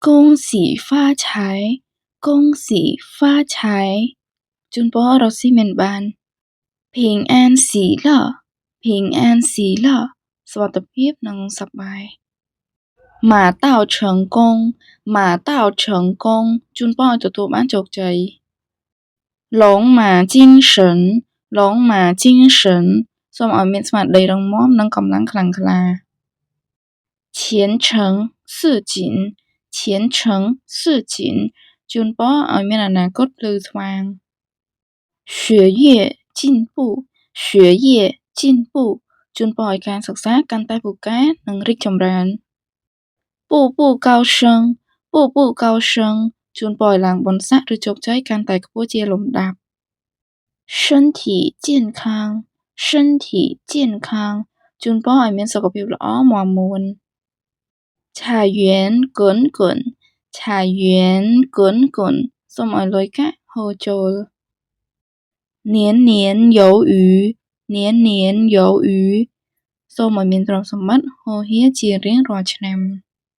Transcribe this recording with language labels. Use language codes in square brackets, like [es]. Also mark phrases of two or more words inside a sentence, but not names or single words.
[zh] 恭喜发财恭喜发财 [km] ជូនពររកស៊ីមានបាន [zh] 平安喜乐平安喜乐 [km] សុវត្ថិភាពនិងសប្បាយ [zh] 马到成功马到成功 [km] ជូនពរឲ្យទទួល បានជោគជ័យ [zh] 龙马精神龙马精神 [km] សូមឲ្យមានស្មារតីរឹងមាំនិងកម្លាំងខ្លាំងក្លា [zh] 前程似 [km] 锦前程似锦ជូនពរឲ្យមានអនាគតភ្លឺស្វាង [zh] 学业进步学业进步 [km] ជូនពរឲ្យការសិក្សា កាន់តែពូកែនិងរីកចម្រើន [zh] 步步高升步步高升 [km] ជូនពរឲ្យឡើង បុណ្យស័ក្តិឬជោគជ័យកាន់តែខ្ពស់ជាលំដាប់ [zh] 身体健康身体健康 [km] ជូនពរឲ្យមានសុខភាពល្អមាំមួន [zh] 财源滚滚财源滚滚 [km] សូមឲ្យលុយកាក់ហូរចូល [zh] 年年有余年年有余 [km] សូមឲ្យមានទ្រព្យសម្បត្តិហូរហៀរជារៀងរាល់ឆ្នាំ